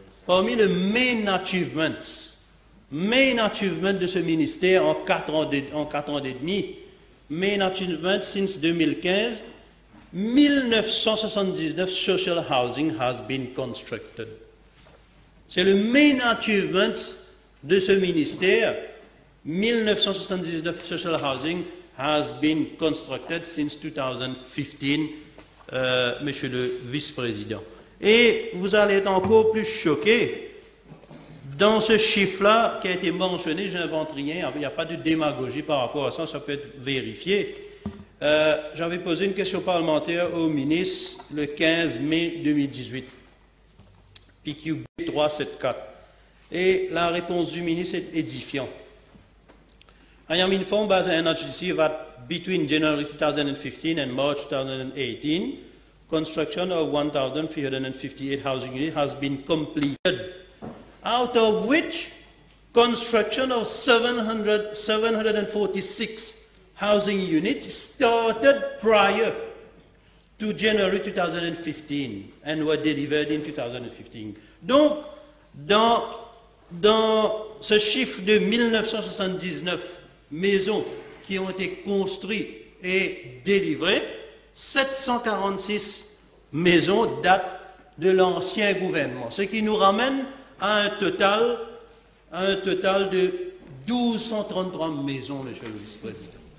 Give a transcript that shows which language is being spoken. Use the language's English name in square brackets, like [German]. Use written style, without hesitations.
[French] Parmi les main achievements de ce ministère en 4 ans et demi, [English] main achievement since 2015, 1979 social housing has been constructed. [French] C'est le main achievement de ce ministère. [English] 1979 social housing has been constructed since 2015, [French] monsieur le vice-président. Et vous allez être encore plus choqué. Dans ce chiffre-là qui a été mentionné, je n'invente rien, il n'y a pas de démagogie par rapport à ça, ça peut être vérifié. J'avais posé une question parlementaire au ministre le 15 mai 2018, PQB 374, et la réponse du ministre est édifiante. [English] I am informed by the NRGC that between January 2015 and March 2018, construction of 1,358 housing units has been completed, out of which construction of 746 housing units started prior to January 2015 and were delivered in 2015. [French] Donc, dans ce chiffre de 1979 maisons qui ont été construites et délivrées, 746 maisons datent de l'ancien gouvernement, ce qui nous ramène à un total de 1233 maisons, monsieur le vice-président.